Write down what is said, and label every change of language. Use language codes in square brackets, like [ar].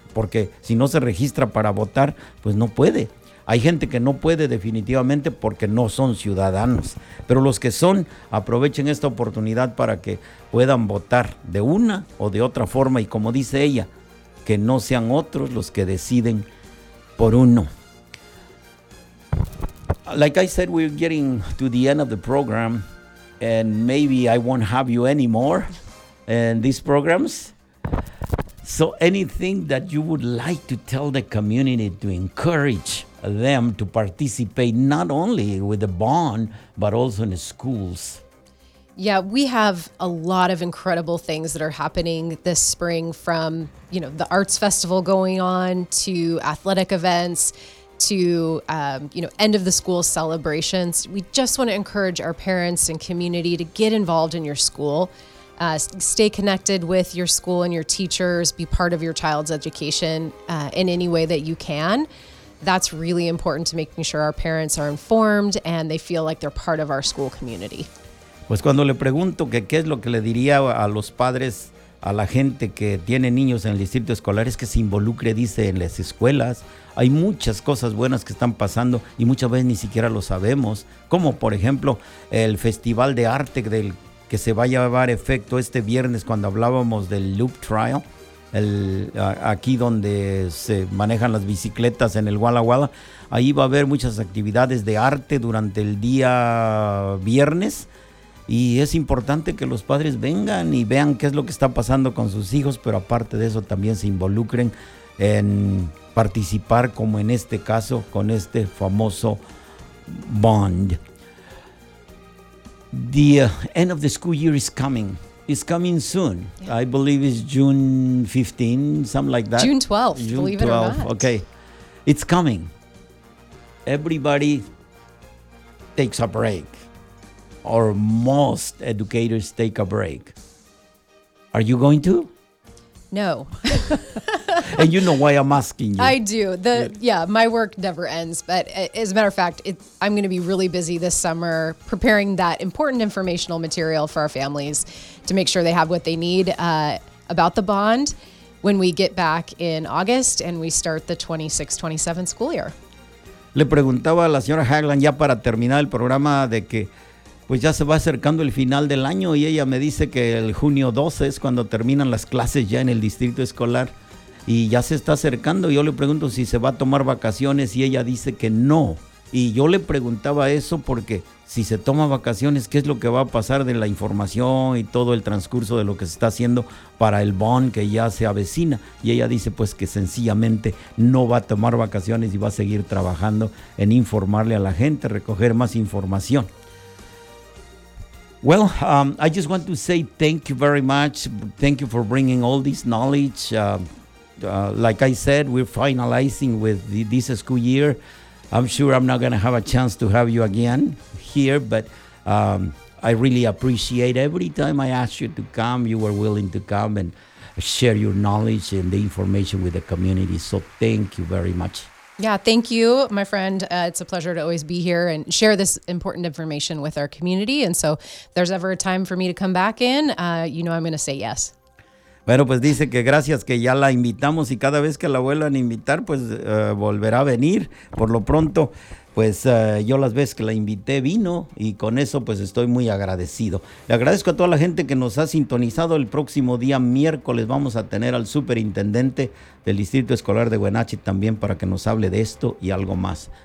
[es] Porque si no se registra para votar, pues no puede. Hay gente que no puede definitivamente porque no son ciudadanos. Pero los que son, aprovechen esta oportunidad para que puedan votar de una o de otra forma. Y como dice ella, que no sean otros los que deciden por uno. [en] Like I said, we're getting to the end of the program, and maybe I won't have you anymore in these programs. So anything that you would like to tell the community to encourage them to participate, not only with the bond, but also in the schools? Yeah, we have a lot of incredible things that are happening this spring, from, you know, the arts festival going on, to athletic events, to, you know, end of the school celebrations. We just want to encourage our parents and community to get involved in your school. Stay connected with your school and your teachers. Be part of your child's education in any way that you can. That's really important to making sure our parents are informed and they feel like they're part of our school community. [es] Pues cuando le pregunto que qué es lo que le diría a los padres, a la gente que tiene niños en el distrito escolar, es que se involucre, dice, en las escuelas. Hay muchas cosas buenas que están pasando y muchas veces ni siquiera lo sabemos. Como, por ejemplo, el Festival de Arte del que se va a llevar efecto este viernes, cuando hablábamos del Loop Trail, aquí donde se manejan las bicicletas en el Walla Walla. Ahí va a haber muchas actividades de arte durante el día viernes. Y es importante que los padres vengan y vean qué es lo que está pasando con sus hijos, pero aparte de eso también se involucren en participar, como en este caso, con este famoso bond. [en] The end of the school year is coming. It's coming soon. Yeah. I believe it's June 15, something like that. June 12th, June believe 12th. It or not. Okay, it's coming. Everybody takes a break. Or most educators take a break. Are you going to? No. And you know why I'm asking you. I do. My work never ends. But as a matter of fact, I'm going to be really busy this summer preparing that important informational material for our families to make sure they have what they need about the bond when we get back in August and we start the 26-27 school year. [es] Le preguntaba a la señora Hagland ya para terminar el programa de que pues ya se va acercando el final del año y ella me dice que el junio 12 es cuando terminan las clases ya en el distrito escolar y ya se está acercando. Yo le pregunto si se va a tomar vacaciones y ella dice que no. Y yo le preguntaba eso porque si se toma vacaciones, ¿qué es lo que va a pasar de la información y todo el transcurso de lo que se está haciendo para el bond que ya se avecina? Y ella dice pues que sencillamente no va a tomar vacaciones y va a seguir trabajando en informarle a la gente, recoger más información. [en] Well, I just want to say thank you very much. Thank you for bringing all this knowledge. Like I said, we're finalizing with this school year. I'm sure I'm not going to have a chance to have you again here, but I really appreciate every time I asked you to come, you were willing to come and share your knowledge and the information with the community. So thank you very much. Yeah, thank you, my friend. It's a pleasure to always be here and share this important information with our community. And so if there's ever a time for me to come back in, you know I'm going to say yes. [es] Bueno, pues dice que gracias, que ya la invitamos y cada vez que la vuelvan a invitar, pues volverá a venir. Por lo pronto, pues yo las veces que la invité vino y con eso pues estoy muy agradecido. Le agradezco a toda la gente que nos ha sintonizado. El próximo día miércoles vamos a tener al superintendente del Distrito Escolar de Wenatchee también para que nos hable de esto y algo más.